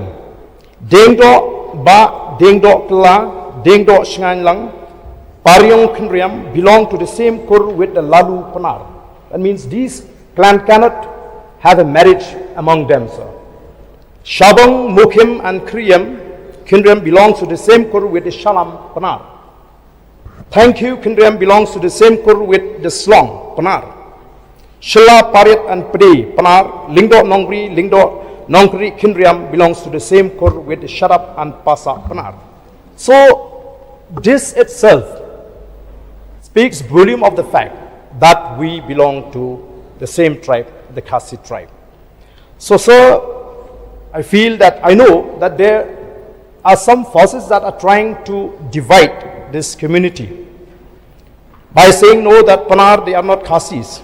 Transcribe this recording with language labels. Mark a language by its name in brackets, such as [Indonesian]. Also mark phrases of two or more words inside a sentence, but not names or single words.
[English] Dengdo Ba, Dengdo Kla, Dengdo Shangang, Paryong Khnriam belong to the same Kur with the Lalu Panar. That means these clan cannot have a marriage among them, sir. Shabang, Mukhim and Khinriam belongs to the same Kur with the Shalam Panar. Thank you, Khinriam belongs to the same Kur with the Slong Panar. Shila, Parit and Pdi Panar, Lingdo Nongri Khinriam belongs to the same Kur with the Sharap and Pasa Panar. So this itself speaks volume of the fact that we belong to the same tribe, the Khasi tribe. So, sir, I feel that I know that there are some forces that are trying to divide this community by saying no, that Panar, they are not Khasis.